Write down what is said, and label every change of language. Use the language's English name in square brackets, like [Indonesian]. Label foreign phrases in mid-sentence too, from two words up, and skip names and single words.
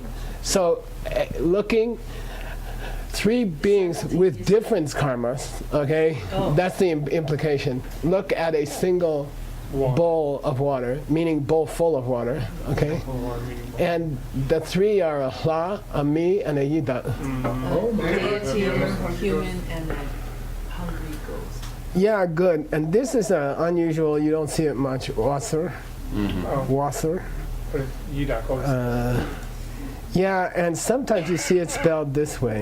[English] So, looking, 3 beings with different karmas. Okay. Oh. That's the implication. Look at a single bowl of water, meaning bowl full of water. Okay. And the 3 are [Tibetan] a hla, a mi, [English] and a yida. Deity, human, and a hungry ghost. Yeah, good. And this is unusual. You don't see it much. Wasser. Oh, Wasser. but Yudak always. Yeah, and sometimes you see it spelled this way.